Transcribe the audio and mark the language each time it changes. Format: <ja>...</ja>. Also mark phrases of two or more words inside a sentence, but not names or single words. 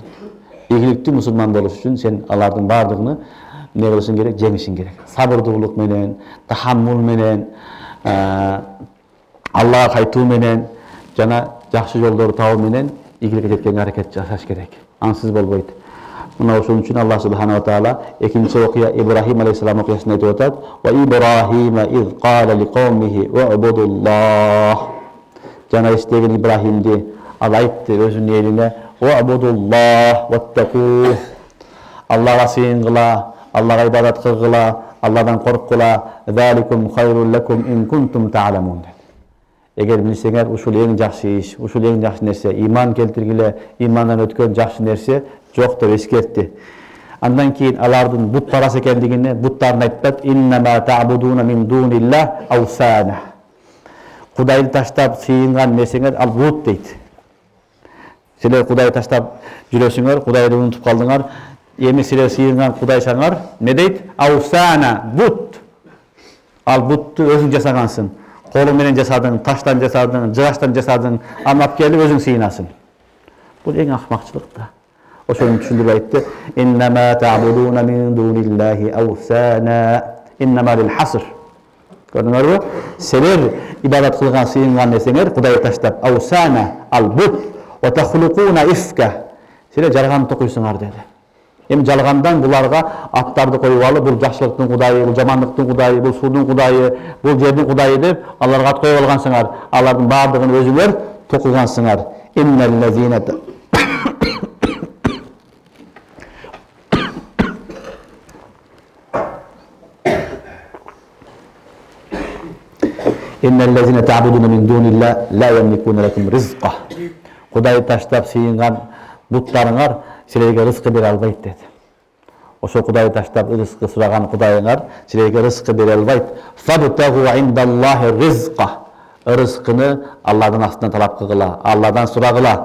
<ky>Ийгиликтүү мусулман болуш үчүн сен алардын баардыгын не кылышың керек? Жеңишиң керек. Сабырдуулук менен, тахаммул менен, Аллага кайтуу менен жана жакшы жолдорду табуу менен ийгиликке жеткенге аракет жасаш керек. Ансыз болбойт. Мына ошон үчүн</ky> <ar>الله سبحانه وتعالى</ar> <ky>экинчи окуя Ибрахим алейхиссалам окуясында айтып атат:</ky> <ar>"وإبراهيم إذ قال لقومه واعبدوا الله."</ar> <ky>Жана эстеген Ибрахимди ал айтты өзүнүн элине:</ky> <ar>"واعبدوا الله واتقوه."</ar> <ky>Аллага сыйынгыла, Аллага ибадат кылгыла, Алладан корккула.</ky> <ar>"ذلكم خير لكم إن كنتم تعلمون."</ar> <ky>Эгер билсеңер, ушул эң жакшы иш, ушул эң жакшы нерсе, иман келтиргиле, имандан өткөн жакшы нерсе жок деп эскертти. Андан кийин алардын бут парас экендигине, буттарын айтат:</ky> <ar>"إنما تعبدون من دون الله أوثانا."</ar> <ky>Кудайды таштап сыйынган нерсеңер ал бут дейт. Силер Кудайды таштап жүрөсүңөр, Кудайды унутуп калдыңар. Эми силер сыйынган Кудайсаңар не дейт? Awsana, бут. Ал бутту өзүң жасагансың. Колуң менен жасадың, таштан жасадың, жыгачтан жасадың, аны келип өзүң сыйынасың. Бул эң акмакчылык да. Ошону түшүндүрүп айтты:</ky> <ar>"إنما تعبدون من دون الله أوثانا." إنما للحصر.</ar> <ky>Көрдүңөрбү? Силер ибадат кылган, сыйынган нерсеңер Кудайды таштап, awsana ал бут,</ky> <ar>وتخلقون إفكا.</ar> <ky>Силер жалган токуйсуңар деди. Эми жалгандан буларга аттарды коюп алып, бул жакшылыктын Кудайы, бул жамандыктын Кудайы, бул суудун Кудайы, бул жердин Кудайы деп аларга ат коюп алгансыңар. Алардын баардыгын өзүңөр токугансыңар.</ky> <ar>إن الذين إن الذين تعبدون من دون الله لا يملكون لكم رزقا.</ar> <ky>Кудай таштап сыйынган буттарыңар силерге рызкы бере албайт dedi. Ошо Кудай таштап рызкы сураган Кудайыңар силерге рызкы бере албайт.</ky> <ar>فابتغوا عند الله رزقا.</ar> <ky>Рызкыны Алладан астынан талап кылгыла, Алладан сурагыла.</ky>